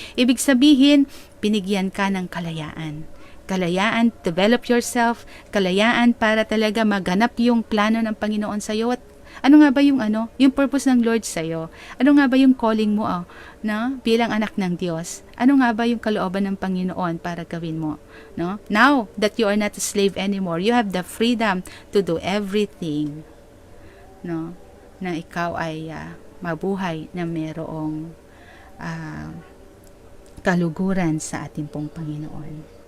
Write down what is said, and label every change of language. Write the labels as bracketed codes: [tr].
[tl] Ibig sabihin, pinigyan ka ng kalayaan. Kalayaan, [en] develop yourself, [tl] kalayaan para talaga maganap yung plano ng Panginoon sa iyo, Ano nga ba yung yung purpose ng Lord sa'yo? Ano nga ba yung calling mo na bilang anak ng Diyos? Ano nga ba yung kalooban ng Panginoon para gawin mo? No? [en] Now that you are not a slave anymore, you have the freedom to do everything. [tl] No? Na ikaw ay mabuhay na mayroong kaluguran sa ating pong Panginoon.